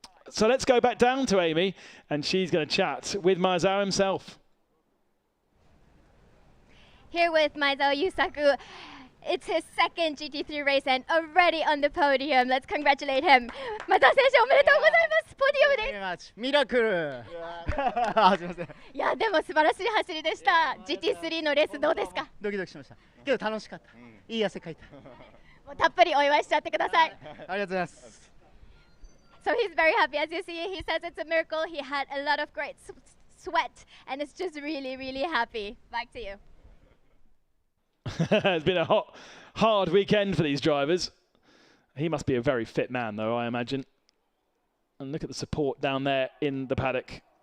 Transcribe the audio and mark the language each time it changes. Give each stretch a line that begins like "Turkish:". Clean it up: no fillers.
English: So let's go back down to Amy, and she's going to chat with Maezawa himself. Here with Maezawa Yusaku. It's his second GT3 race and already on the podium. Let's congratulate him.
Japanese: Maezawa 選手おめでとうございます。ポディウムです。ミラクル。あ、すみません。いやでも素晴らしい走りでした。GT3 のレースどうですか？ドキドキしました。けど楽しかった。いい汗かいた。もうたっぷりお祝いしちゃってください。ありがとうございます。
English: So he's very happy. As you see, he says it's a miracle. He had a lot of great sweat and is just really, really happy. Back to you. It's been a hard weekend for these drivers. He must be a very fit man, though, I imagine. And look at the support down there in the paddock.